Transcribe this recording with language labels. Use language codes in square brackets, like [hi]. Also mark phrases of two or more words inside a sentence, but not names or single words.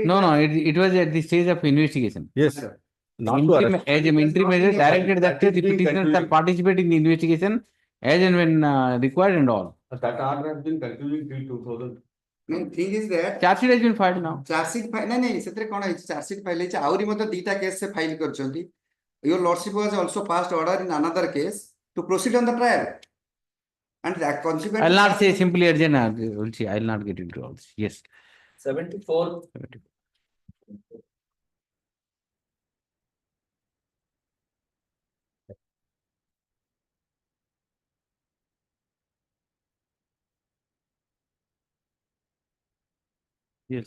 [en] No, it was at the stage of investigation. Yes. Not to arrest. As a military measure directed that the That is being petitioners are concluded. participating in the investigation as and when required and all. That order has been concluding till 2000. Main thing is that Charge sheet has been filed now. charge sheet file [or] नहीं ସେଥିରେ କଣ ହେଇଛି [en] charge sheet file [or] ହେଇଛି ଆହୁରି ମଧ୍ୟ ଦିଟା କେସ୍ ସେ ଫାଇଲ କରିଛନ୍ତି. [en] Your lordship has also passed order in another case to proceed on the trial. And that consequently. I'll not say simply urgent. We'll see. I'll not get into all this. Yes. 74. Yes.